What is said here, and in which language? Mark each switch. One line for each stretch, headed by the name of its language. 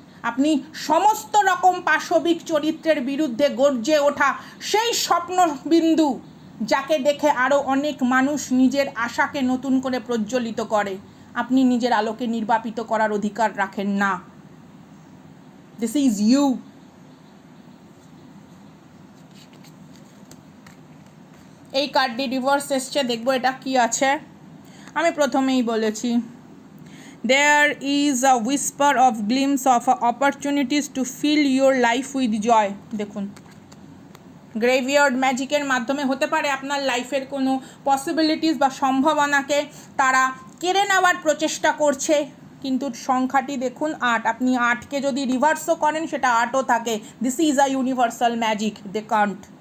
Bangla: আপনি সমস্ত রকম পাশবিক চরিত্রের বিরুদ্ধে গর্জে ওঠা সেই স্বপ্নবিন্দু, যাকে দেখে আরও অনেক মানুষ নিজের আশাকে নতুন করে প্রজ্বলিত করে, আপনি নিজের আলোকে নির্বাপিত করার অধিকার রাখেন না।
English: This is you.
Bangla: এই কার্ডটি রিভার্স এসছে, দেখবো এটা কি আছে। আমি প্রথমেই বলেছি,
English: there is a whisper of glimpse of opportunities to fill your life with joy.
Bangla: দেখুন, গ্রেভিয়ার্ড ম্যাজিকের মাধ্যমে হতে পারে আপনার লাইফের কোনো পসিবিলিটিস বা সম্ভাবনাকে তারা কেড়ে নেওয়ার প্রচেষ্টা করছে, কিন্তু সংখ্যাটি দেখুন 8। আপনি 8কে যদি রিভার্সও করেন সেটা 8ও থাকে।
English: This is a universal magic, they can't.